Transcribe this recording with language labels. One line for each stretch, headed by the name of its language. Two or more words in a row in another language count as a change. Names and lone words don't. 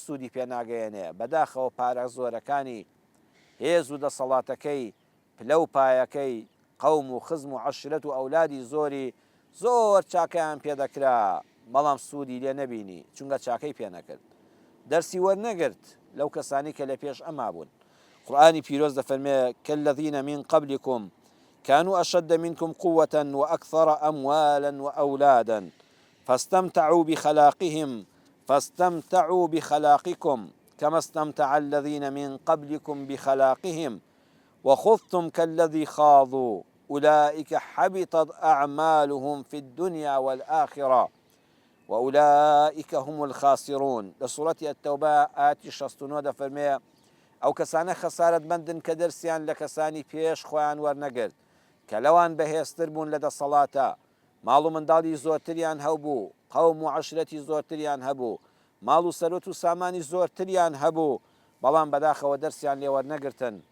Central Kurdish: سوودی پێ ناگەیەنێ بەداخەوە پارە زۆرەکانی هێز و دەسەڵاتەکەی پلە و پایەکەی قەوم و خزم و عەشیرەت و ئەولادی زۆری زۆر چاکەیان پێدەکرا بەڵام سوودی لێ نەبینی چونکە چاکەی پێ نەکرد دەرسی وەرنەگرت لەو کەسانی کە لە پێش ئەما بوون قورئانی پیرۆز دەفەرمێ
Arabic: كالذين من قبلكم كانوا أشد منكم قوة وأكثر أموالا وأولادا فاستمتعوا بخلاقكم كما استمتع الذين من قبلكم بخلاقهم وخضتم كالذي خاضوا أولئك حبطت أعمالهم في الدنيا والآخرة وأولئك هم الخاسرون لسورة التوبة آتي 69
Central Kurdish: دەفەرمێ ئەو کەسانە خەسارەتمەندن کە دەرسیان لە کەسانی پێش خۆیان وەرنەگرت کە لەوان بەهێزتر بوون لە دەسەڵاتە ماڵ و منداڵی زۆرتریان هەبوو قەوم و عەشیرەتی زۆرتریان هەبوو ماڵ و سەرۆت و سامانی زۆرتریان هەبوو بەڵام بەداخەوە دەرسیان لێ وەرنەگرتن